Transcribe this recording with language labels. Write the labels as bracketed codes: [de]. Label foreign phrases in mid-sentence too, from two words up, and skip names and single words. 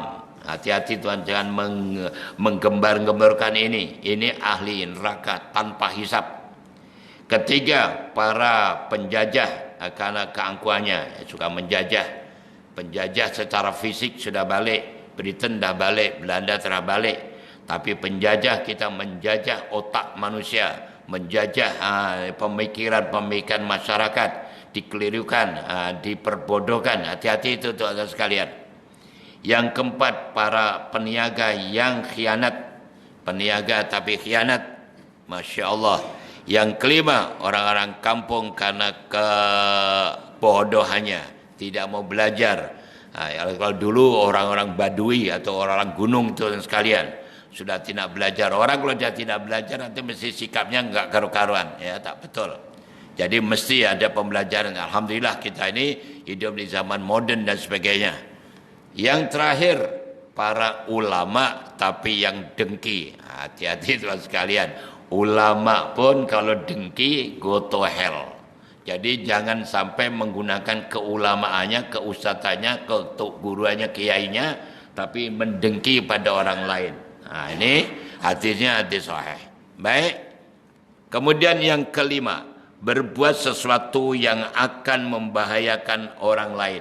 [id] Hati-hati tuan, jangan menggembar-gemborkan ini. Ini ahli neraka tanpa hisab. Ketiga, para penjajah, karena keangkuhannya suka menjajah. Penjajah secara fisik sudah balik, Britain dah balik, Belanda telah balik. Tapi penjajah, kita menjajah otak manusia, menjajah pemikiran masyarakat, dikelirukan, diperbodohkan. Hati-hati itu tuan sekalian. Yang keempat, para peniaga yang khianat, peniaga tapi khianat. [ar] ما شاء الله. [id] Yang kelima, orang-orang kampung karena kebodohannya, tidak mau belajar. Kalau dulu orang-orang Badui atau orang-orang gunung tuan sekalian, sudah tidak belajar. Orang kalau dia tidak belajar, nanti mesti sikapnya enggak karu-karuan, ya, tak betul. Jadi mesti ada pembelajaran. Alhamdulillah kita ini hidup di zaman moden dan sebagainya. Yang terakhir, para ulama tapi yang dengki. Hati-hati tuan sekalian. Ulama pun kalau dengki, [en] go to hell. [id] Jadi jangan sampai menggunakan keulamaannya, keustadzannya, keguruannya, kiainya, tapi mendengki pada orang lain. Ini hadisnya hadis sahih. Baik. Kemudian yang kelima, berbuat sesuatu yang akan membahayakan orang lain.